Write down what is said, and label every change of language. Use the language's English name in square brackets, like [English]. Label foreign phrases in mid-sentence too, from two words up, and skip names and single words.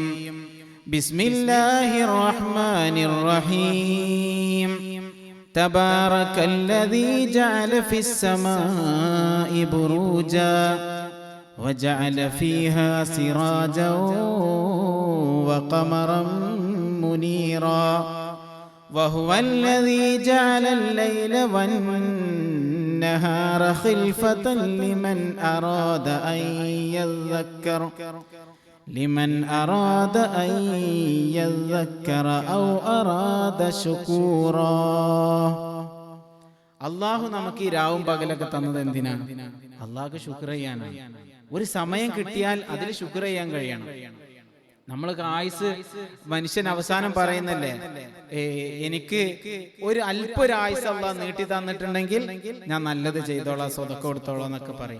[Arabic] بسم الله الرحمن الرحيم. تبارك الذي جعل في السماء بروجا وجعل فيها سراجا വഖമറൻ منيرا وهو الذي جعل الليل والنهار خلفة لمن أراد أن يذكر أو أراد شكورا. [Malayalam] അള്ളാഹു നമുക്ക് ഈ രാവും പകലൊക്കെ തന്നത് എന്തിനാണ്? അള്ളാഹുക്ക് ശുക്ർ ചെയ്യാനാണ്. ഒരു സമയം കിട്ടിയാൽ അതിൽ ശുക്ർ ചെയ്യാൻ കഴിയണം. നമ്മൾക്ക് ആയുസ് മനുഷ്യൻ അവസാനം പറയുന്നല്ലേ, എനിക്ക് ഒരു അല്പൊരായുസ് അള്ളാഹ് നീട്ടി തന്നിട്ടുണ്ടെങ്കിൽ ഞാൻ നല്ലത് ചെയ്തോളാം, സ്വതക്ക കൊടുത്തോളാം എന്നൊക്കെ പറയും.